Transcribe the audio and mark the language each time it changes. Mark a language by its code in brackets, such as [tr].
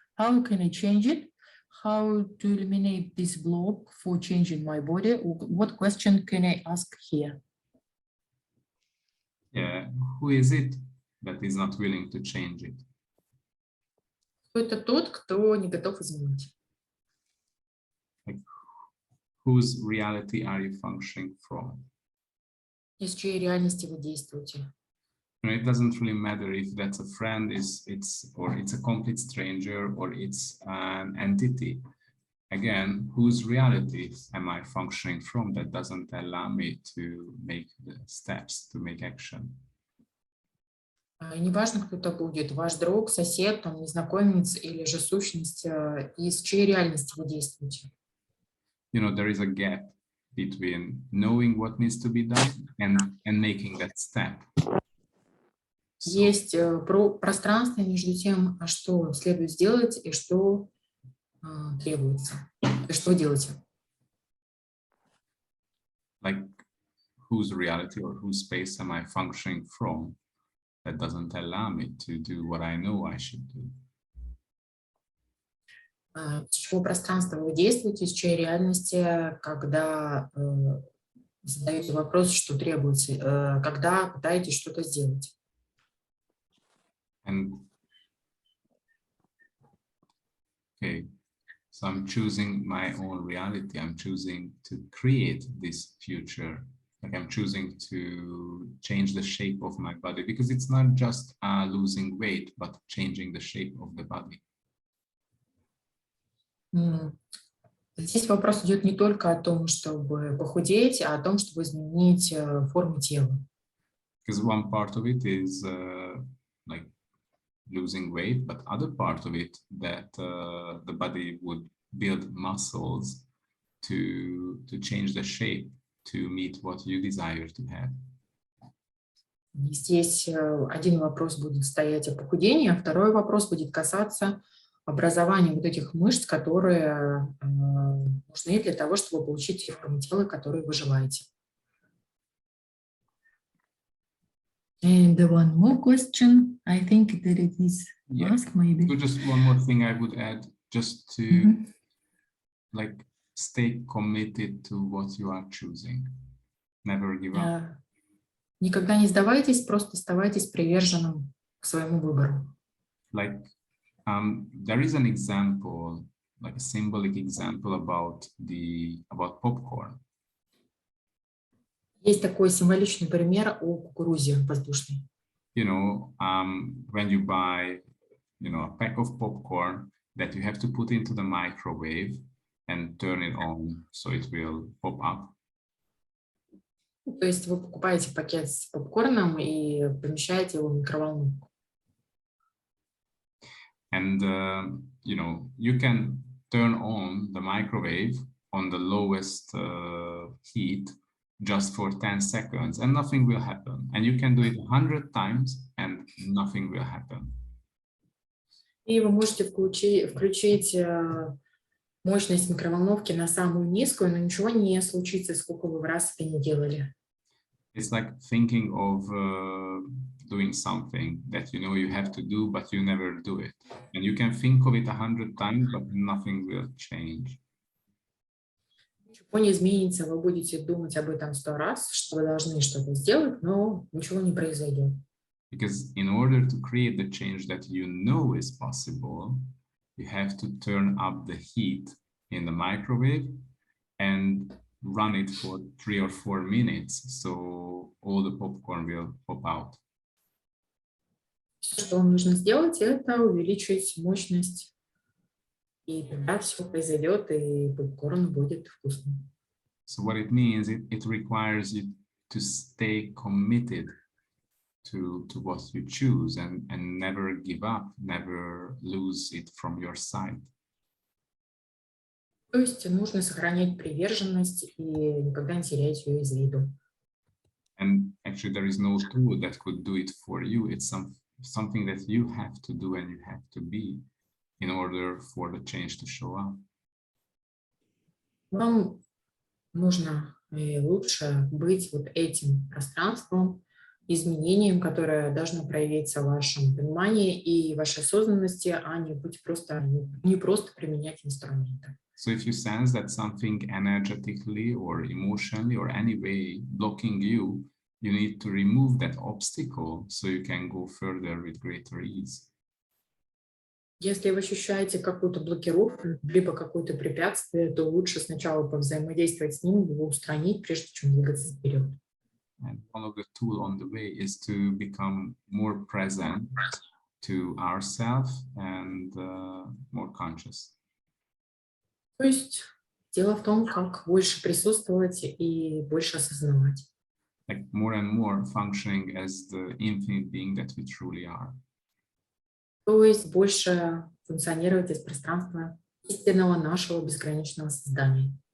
[en] How can I change it? How to eliminate this block for changing my body? What question can I ask here? Yeah, who is it that is not willing to change it? [ru] Это тот, кто не готов изменить. [en] Like, whose reality are you functioning from? [ru] Из чьей реальности вы действуете? [en] You know, it doesn't really matter if that's a friend, or it's a complete stranger, or it's an entity. Again, whose reality am I functioning from that doesn't allow me to make the steps, to make action? [ru] Неважно, кто это будет, ваш друг, сосед, там, незнакомец или же сущность, из чьей реальности вы действуете? [en] You know, there is a gap between knowing what needs to be done and making that step. [ru] Есть пространство между тем, что следует сделать и что требуется. И что делаете? [en] Like, whose reality or whose space am I functioning from that doesn't allow me to do what I know I should do? [ru] С чего пространства вы действуете, с чьей реальности, когда задаете вопрос, что требуется, когда пытаетесь что-то сделать? [en] And okay, so I'm choosing my own reality. I'm choosing to create this future. Like, I'm choosing to change the shape of my body, because it's not just losing weight, but changing the shape of the body. [ru] Здесь вопрос идет не только о том, чтобы похудеть, а о том, чтобы изменить форму тела. [en] Because one part of it is like losing weight, but other part of it that the body would build muscles to change the shape to meet what you desire to have. [ru] И здесь один вопрос будет стоять о похудении, а второй вопрос будет касаться образования вот этих мышц, которые нужны для того, чтобы получить те формы тела, которые вы желаете. [en] And one more question. I think that it is Yeah. asked maybe. So just one more thing I would add, just to like stay committed to what you are choosing. Never give up. [ru] Никогда не сдавайтесь, просто оставайтесь приверженным к своему выбору. [en] Like there is an example, like a symbolic example about popcorn. [ru] Есть такой символичный пример о кукурузе воздушной. [en] You know, when you buy, you know, a pack of popcorn that you have to put into the microwave and turn it on so it will pop up. [ru] То есть вы покупаете пакет с попкорном и помещаете его в микроволновку. [en] And you know, you can turn on the microwave on the lowest heat just for 10 seconds and nothing will happen. And you can do it 100 times and nothing will happen. [ru] И вы можете включить мощность микроволновки на самую низкую, но ничего не случится, сколько вы в раз это не делали. [en] It's like thinking of doing something that you know you have to do, but you never do it. And you can think of it 100 times, but nothing will change. [ru] Ничего не изменится, вы будете думать об этом 100 раз, что вы должны что-то сделать, но ничего не произойдет. [en] Because in order to create the change that you know is possible, you have to turn up the heat in the microwave and run it for 3 or 4 minutes, so all the popcorn will pop out. [ru] Что вам нужно сделать, это увеличить мощность, и тогда все произойдет, и попкорн будет вкусным. [en] So what it means, it requires you to stay committed to what you choose and never give up, never lose it from your sight. [ru] То есть нужно сохранять приверженность и никогда не терять ее из виду. [en] And actually there is no tool that could do it for you. It's something that you have to do and you have to be in order for the change to show up. [ru] Вам нужно лучше быть вот этим пространством, изменением, которое должно проявиться в вашем понимании и вашей осознанности, а не просто применять инструменты. [en] So if you sense that something energetically or emotionally or any way blocking you, you need to remove that obstacle so you can go further with greater ease. [ru] Если вы ощущаете какую-то блокировку, либо какое-то препятствие, то лучше сначала повзаимодействовать с ним, его устранить, прежде чем двигаться вперед. [en] And one of the tools on the way is to become more present to ourselves and more conscious. [ru] То есть дело в том, как больше присутствовать и больше осознавать. [en] Like more and more functioning as the infinite being that we truly are. [ru] То есть больше функционировать из пространства истинного нашего безграничного создания.